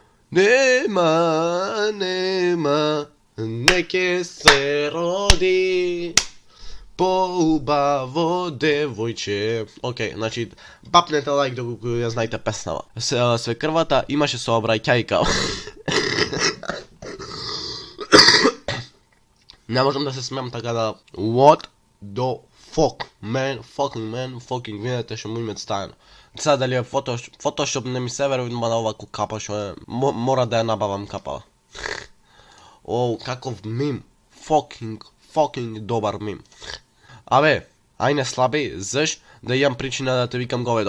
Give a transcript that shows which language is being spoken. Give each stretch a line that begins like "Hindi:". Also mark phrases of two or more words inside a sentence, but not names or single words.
Macedonian: Нема, неке се роди поубаво девојче. Океј, значи, бапнете лайк доколку ја знаете песнава. Свекрвата имаше сообраќајка. Не можам да се смеам, така да...
English: What the fuck, man, fucking,
Macedonian: видите што му имет стајано. Сега дали е фотошоп, не ми се верувам на овако капа што е, мора да ја набавам капала. О, каков мим, fucking добар мим. Абе, ај не слаби, заш да имам причина да те викам говедо.